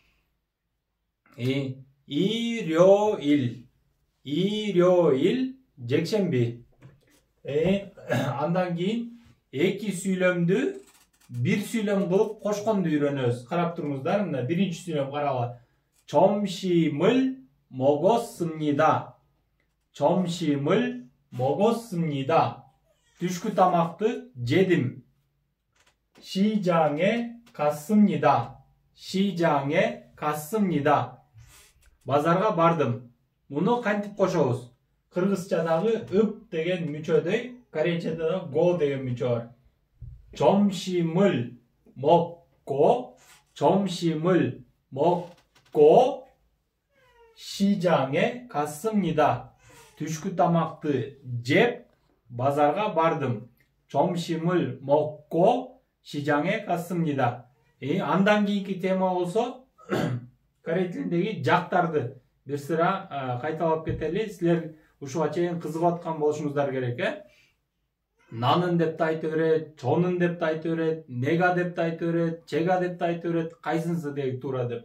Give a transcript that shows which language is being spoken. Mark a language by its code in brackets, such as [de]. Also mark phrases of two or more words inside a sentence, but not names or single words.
[ko] 일요일. 일요일. Жекшемби. [ky] Андан кийин эки сүйлөмдү бир сүйлөм кылып кошконду үйрөнөбүз. Карап туруңуздар, мына биринчи сүйлөм карагыла. [ko] 점심을 먹었습니다. 점심을 먹었습니다. [ky] түшкү тамакты жедим. [ko] 시장에 갔습니다. 시장에 갔습니다. [ky] базарга бардым. Муну кантип кошобуз? Кыргызчадагы ып деген мүчөдөй, корейчада да го деген мүчө бар. [ko] 점심을 먹고, 점심을 먹고 시장에 갔습니다. [ky] түшкү тамакты жеп базарга бардым. [ko] 점심을 먹고 시장에 갔습니다. [ky] Андан кийинки тема болсо корей тилиндеги жактарды бир сыра кайталап кетели. Силер ушуга чейин кызыгып аткан болушуңуздар керек, Нанын деп да айта берет, чонун деп да айта берет, нега деп да айта берет, чега деп да айта берет, кайсынысы деги туура деп.